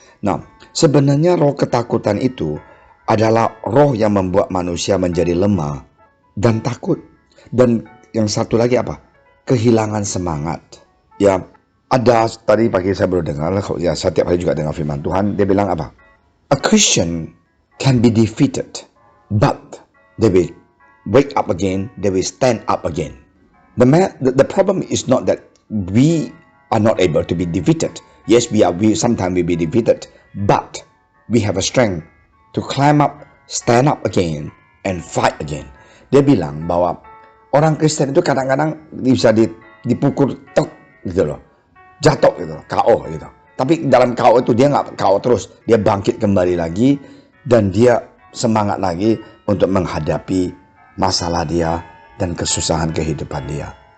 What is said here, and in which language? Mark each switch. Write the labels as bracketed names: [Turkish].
[Indonesian] Nah, sebenarnya roh ketakutan itu adalah roh yang membuat manusia menjadi lemah dan takut. Dan yang satu lagi apa? Kehilangan semangat. Ya, ada tadi pagi saya baru dengar, ya setiap hari juga dengar firman Tuhan, dia bilang apa? [English] A Christian can be defeated, but they will wake up again, they will stand up again. The problem is not that we are not able to be defeated. Yes, we sometimes we be defeated, but we have a strength to climb up, stand up again, and fight again. [Indonesian] Dia bilang bahwa orang Kristen itu kadang-kadang bisa dipukul tek gitu loh, jatuh gitu loh, KO gitu. Tapi dalam KO itu dia nggak KO terus, dia bangkit kembali lagi dan dia semangat lagi untuk menghadapi masalah dia dan kesusahan kehidupan dia.